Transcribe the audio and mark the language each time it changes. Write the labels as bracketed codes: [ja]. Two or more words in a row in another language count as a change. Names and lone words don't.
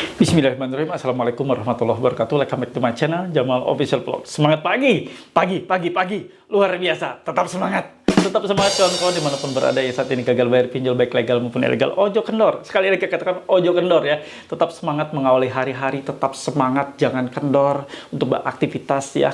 [ar] بسم الله الرحمن الرحيم. السلام عليكم ورحمة الله وبركاته. [en] Welcome back to my channel, Jamal Official Vlog. [id] Semangat pagi, pagi, luar biasa. Tetap semangat. Tetap semangat kawan-kawan dimanapun berada ya saat ini gagal bayar pinjol baik legal maupun ilegal. [jv] Ojo kendor. [id] Sekali lagi katakan [jv] ojo kendor [id] ya. Tetap semangat mengawali hari-hari. Tetap semangat, jangan kendor untuk beraktivitas ya.